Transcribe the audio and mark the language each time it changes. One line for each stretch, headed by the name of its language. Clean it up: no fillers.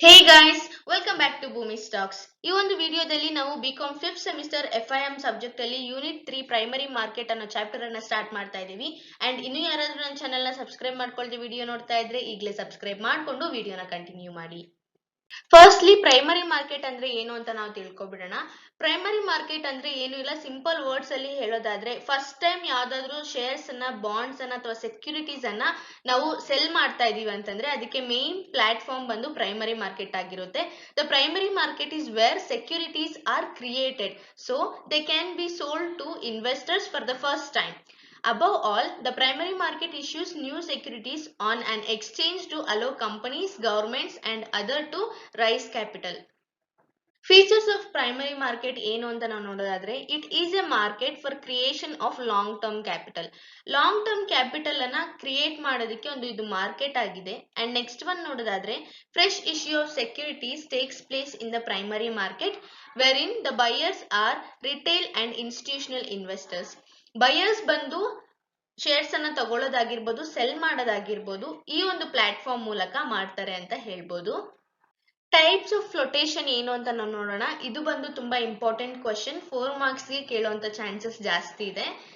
English: guys, welcome back to Bhumi Stocks.
Kannada: ಈ ಒಂದು ವಿಡಿಯೋದಲ್ಲಿ ನಾವು BCom 5th semester FIM subject ಅಲ್ಲಿ ಯೂನಿಟ್ 3 ಪ್ರೈಮರಿ ಮಾರ್ಕೆಟ್ ಅನ್ನೋ ಚಾಪ್ಟರ್ ಅನ್ನ ಸ್ಟಾರ್ಟ್ ಮಾಡ್ತಾ ಇದೀವಿ. ಅಂಡ್ ಇನ್ನು ಯಾರಾದ್ರೂ ನನ್ನ ಚಾನೆಲ್ ನ ಸಬ್ಸ್ಕ್ರೈಬ್ ಮಾಡ್ಕೊಳ್ಳದೆ ವಿಡಿಯೋ ನೋಡ್ತಾ ಇದ್ರೆ ಈಗಲೇ ಸಬ್ಸ್ಕ್ರೈಬ್ ಮಾಡ್ಕೊಂಡು ವಿಡಿಯೋನ ಕಂಟಿನ್ಯೂ ಮಾಡಿ. ಫಸ್ಟ್ಲಿ ಪ್ರೈಮರಿ ಮಾರ್ಕೆಟ್ ಅಂದ್ರೆ ಏನು ಅಂತ ನಾವು ತಿಳ್ಕೊಬಿಡೋಣ. ಪ್ರೈಮರಿ ಮಾರ್ಕೆಟ್ ಅಂದ್ರೆ ಏನು ಇಲ್ಲ, ಸಿಂಪಲ್ ವರ್ಡ್ಸ್ ಅಲ್ಲಿ ಹೇಳೋದಾದ್ರೆ ಫಸ್ಟ್ ಟೈಮ್ ಯಾವ್ದಾದ್ರು ಶೇರ್ಸ್ ಅನ್ನ, ಬಾಂಡ್ಸ್ ಅನ್ನ ಅಥವಾ ಸೆಕ್ಯೂರಿಟೀಸ್ ಅನ್ನ ನಾವು ಸೆಲ್ ಮಾಡ್ತಾ ಇದೀವಿ ಅಂತಂದ್ರೆ ಅದಕ್ಕೆ ಮೇನ್ ಪ್ಲಾಟ್ಫಾರ್ಮ್ ಬಂದು ಪ್ರೈಮರಿ ಮಾರ್ಕೆಟ್ ಆಗಿರುತ್ತೆ.
English: The primary market is where securities are created, so they can be sold to investors for the first time. Above all, the primary market issues new securities on an exchange to allow companies, governments and other to raise capital. Features of primary market
Kannada: ಏನು ಅಂತ ನಾವು ನೋಡೋದಾದ್ರೆ,
English: it is a market for creation of long term capital.
Kannada: Long term capital ಅನ್ನ create ಮಾಡೋದಕ್ಕೆ ಒಂದು ಇದು market ಆಗಿದೆ.
English: And next one ನೋಡೋದಾದ್ರೆ, fresh issue of securities takes place in the primary market wherein the buyers are retail and institutional investors.
Kannada: Buyers ಬಂದು shares ಅನ್ನ ತಗೊಳ್ಳೋದಾಗಿರ್ಬೋದು, cell ಮಾಡೋದಾಗಿರ್ಬೋದು ಈ ಒಂದು ಪ್ಲಾಟ್ಫಾರ್ಮ್ ಮೂಲಕ ಮಾಡ್ತಾರೆ ಅಂತ ಹೇಳ್ಬೋದು. ಟೈಪ್ಸ್ ಆಫ್ ಫ್ಲೋಟೇಷನ್ ಏನು ಅಂತ ನಾವು ನೋಡೋಣ. ಇದು ಬಂದು ತುಂಬಾ ಇಂಪಾರ್ಟೆಂಟ್ ಕ್ವಶನ್, 4 ಮಾರ್ಕ್ಸ್ ಗೆ ಕೇಳುವಂತ ಚಾನ್ಸಸ್ ಜಾಸ್ತಿ ಇದೆ.